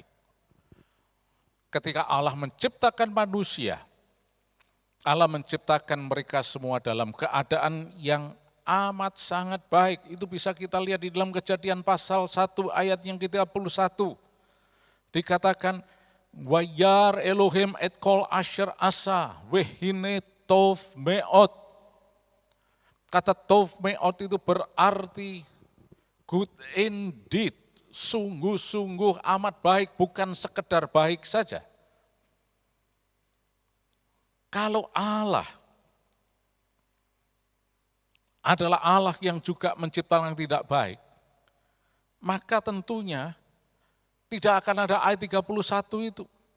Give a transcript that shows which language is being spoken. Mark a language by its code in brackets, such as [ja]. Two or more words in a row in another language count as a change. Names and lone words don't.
[id] Ketika Allah menciptakan manusia, Allah menciptakan mereka semua dalam keadaan yang amat sangat baik. Itu bisa kita lihat di dalam Kejadian pasal 1 ayat yang ke-31. [he] Dikatakan, וירא אלהים את כל אשר עשה והנה טוב מאד. [id] Kata [he] טוב מאד [id] itu berarti [en] good indeed, [id] sungguh-sungguh amat baik, bukan sekedar baik saja. Kalau Allah adalah Allah yang juga menciptakan yang tidak baik, maka tentunya tidak akan ada ayat 31 itu.